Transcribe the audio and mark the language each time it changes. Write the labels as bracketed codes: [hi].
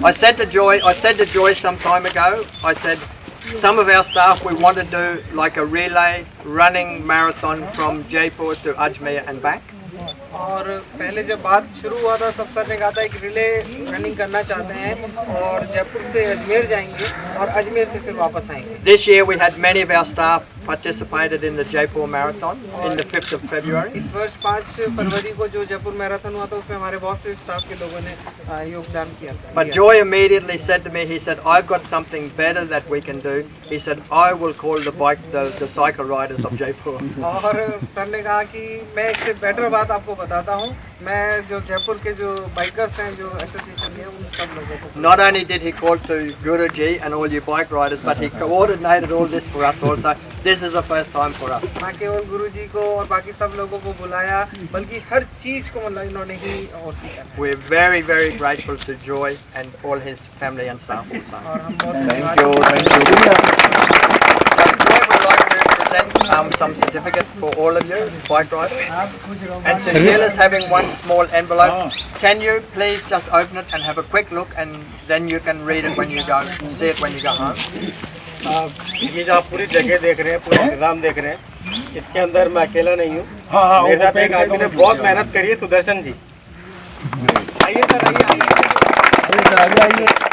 [en] I said to Joy some time ago, I said, some of our staff, we want to do like a relay running marathon from Jaipur to Ajmer and back. [hi] और पहले जब बात शुरू हुआ था तब sir ने कहा था कि रिले रनिंग करना चाहते हैं और जयपुर से अजमेर जाएंगे और अजमेर से फिर वापस आएंगे। [en] This year we had many of our staff participated in the Jaipur Marathon in the 5th of February. [hi] इस वर्ष 5 फरवरी को जो जयपुर मैराथन हुआ था उसमें हमारे बहुत से स्टाफ के लोगों ने योगदान किया था। [en] But Joy immediately said to me, he said, I've got something better that we can do. He said, I will call the cycle riders of Jaipur. [hi] और सर ने कहा कि मैं इससे बेटर बात आपको बताता हूँ, मैं जो जयपुर के जो बाइकर्स हैं जो एसोसिएशन है उन सब लोगों को [en] Not only did he call to Guruji and all you bike riders, but he coordinated all this for us also. This is the first time for us. [hi] ना केवल गुरुजी को और बाकी सब लोगों को बुलाया बल्कि हर चीज को मतलब इन्होंने ही और सीखा। [en] We're very, very grateful to Joy and all his family and staff also. [hi] और हम बहुत [en] Thank you. Joy would like to present some certificate for all of you, bike riders. And Sunil is having one small envelope. Can you please just open it and have a quick look, and then you can read it when you go, see it when you go home. [hi] ये जो आप पूरी जगह देख रहे हैं, पूरा इंतजाम देख रहे हैं, इसके अंदर मैं अकेला नहीं हूँ। मेरे साथ एक आदमी ने बहुत मेहनत करी है, सुदर्शन जी। आइए सर, आइए।